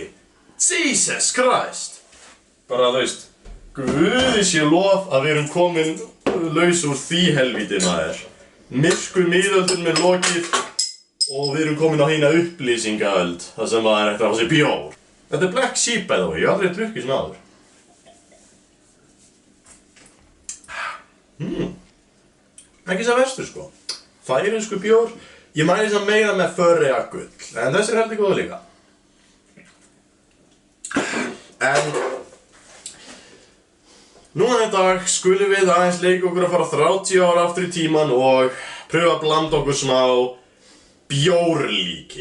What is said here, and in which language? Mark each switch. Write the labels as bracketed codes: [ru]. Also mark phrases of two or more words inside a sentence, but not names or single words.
[en] Jesus Christ! [is] Bara, þú veist, Guði sé lof að við erum komin laus úr því helvíti maður. Myrku miðöldin með lokið og við erum komin á hina upplýsingaöld þar sem maður er eftir að fá sér bjór. Þetta er Black Sheep [en] by the way, [is] ég hef aldrei drukkið svona áður. Ekki svo verstur sko. Færinsku bjór, ég mæli það meira með Förea gull, en þessi er heldur góða líka. En núna í dag skulum við aðeins leika okkur að fara 30 ára aftur í tíman og pröfa að blanda okkur smá bjórlíki.